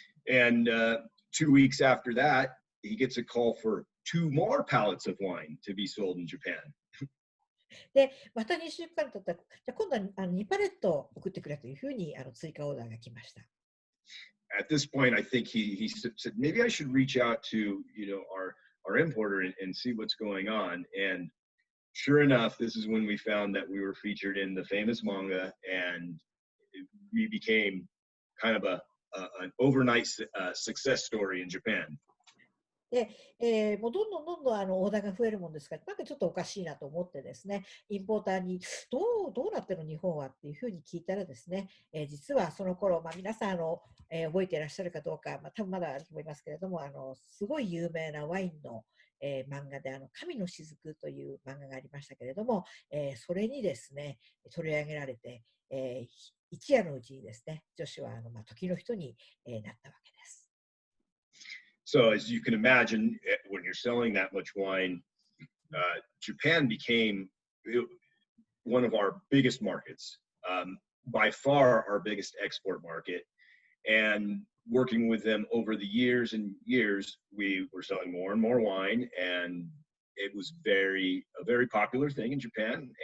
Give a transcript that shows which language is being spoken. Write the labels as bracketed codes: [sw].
[en] And 2 weeks after that, he gets a call for 2 more pallets of wine to be sold in Japan. [ja] で、また2週間経ったら、じゃあ今度は2パレット送ってくれというふうに追加オーダーが来ました。 [en] At this point, I think he said, maybe I should reach out to, our importer and see what's going on. And sure enough, this is when we found that we were featured in the famous manga, and we became kind of an overnight success story in Japan. [ja] で、もうどんどんオーダーが増えるもんですから、ちょっとおかしいなと思ってですね、インポーターにどうなってるの日本はっていうふうに聞いたらですね、実はその頃、皆さん覚えていらっしゃるかどうか、多分まだあると思いますけれども、すごい有名なワインの、漫画で神の雫という漫画がありましたけれども、それにですね、取り上げられて、一夜のうちにですね、女子は時の人に、なったわけです。 [en] So as you can imagine, when you're selling that much wine, Japan became one of our biggest markets, by far our biggest export market. And working with them over the years and years, we were selling more and more wine, and it was a very popular thing in Japan.